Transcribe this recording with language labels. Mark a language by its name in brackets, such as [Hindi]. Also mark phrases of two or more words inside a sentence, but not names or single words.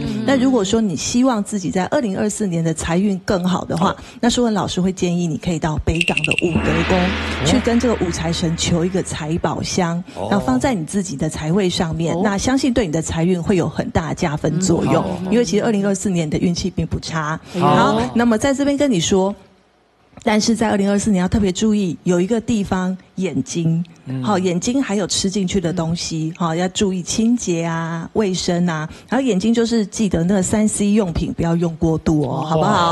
[Chinese] 那如果說你希望自己在2024年的財運更好的話，那舒文老師會建議你可以到北港的武德宮去跟這個武財神求一個財寶箱，然後放在你自己的財位上面，那相信對你的財運會有很大的加分作用。因為其實2024年的運氣並不差。好，那麼在這邊跟你說， 但是在2024年要特别注意，有一个地方眼睛，好，眼睛还有吃进去的东西，好，要注意清洁啊、卫生啊。然后眼睛就是记得那个3C 用品不要用过度哦，好不好？